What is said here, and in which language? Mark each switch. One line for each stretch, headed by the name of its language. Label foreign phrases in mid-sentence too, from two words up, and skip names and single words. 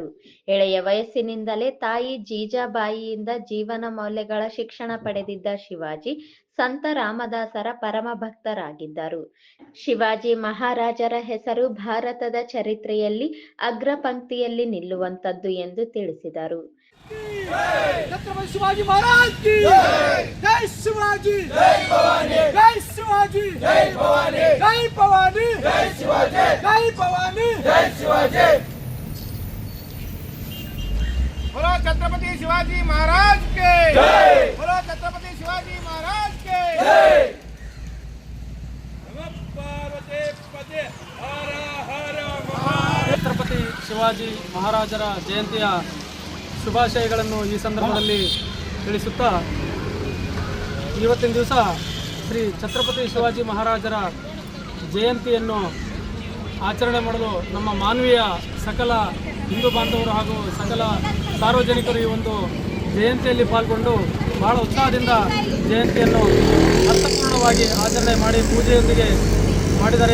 Kannada: ಎಳೆಯ ವಯಸ್ಸಿನಿಂದಲೇ ತಾಯಿ ಜೀಜಾಬಾಯಿಯಿಂದ ಜೀವನ ಮೌಲ್ಯಗಳ ಶಿಕ್ಷಣ ಪಡೆದಿದ್ದ ಶಿವಾಜಿ ಸಂತ ರಾಮದಾಸರ ಪರಮ ಭಕ್ತರಾಗಿದ್ದರು. ಶಿವಾಜಿ ಮಹಾರಾಜರ ಹೆಸರು ಭಾರತದ ಚರಿತ್ರೆಯಲ್ಲಿ ಅಗ್ರ ಪಂಕ್ತಿಯಲ್ಲಿ ನಿಲ್ಲುವಂತದ್ದು ಎಂದು ತಿಳಿಸಿದರು.
Hindi: छत्रपति शिवाजी महाराज की जय शिवाजी, जय भवानी, जय शिवाजी, जय भवानी, जय भवानी, जय शिवाजी, जय भवानी, जय शिवाजी। बोलो छत्रपति शिवाजी महाराज के जय, बोलो छत्रपति शिवाजी महाराज के जय। पार्वती पते हर हर महादेव।
Kannada: छत्रपति शिवाजी महाराजರ ಜಯಂತಿಯ ಶುಭಾಶಯಗಳನ್ನು ಈ ಸಂದರ್ಭದಲ್ಲಿ ತಿಳಿಸುತ್ತಾ, ಇವತ್ತಿನ ದಿವಸ ಶ್ರೀ ಛತ್ರಪತಿ ಶಿವಾಜಿ ಮಹಾರಾಜರ ಜಯಂತಿಯನ್ನು ಆಚರಣೆ ಮಾಡಲು ನಮ್ಮ ಮಾನವೀಯ ಸಕಲ ಹಿಂದೂ ಬಾಂಧವರು ಹಾಗೂ ಸಕಲ ಸಾರ್ವಜನಿಕರು ಈ ಒಂದು ಜಯಂತಿಯಲ್ಲಿ ಪಾಲ್ಗೊಂಡು ಬಹಳ ಉತ್ಸಾಹದಿಂದ ಜಯಂತಿಯನ್ನು ಅರ್ಥಪೂರ್ಣವಾಗಿ ಆಚರಣೆ ಮಾಡಿ ಪೂಜೆಯೊಂದಿಗೆ ಮಾಡಿದ್ದಾರೆ.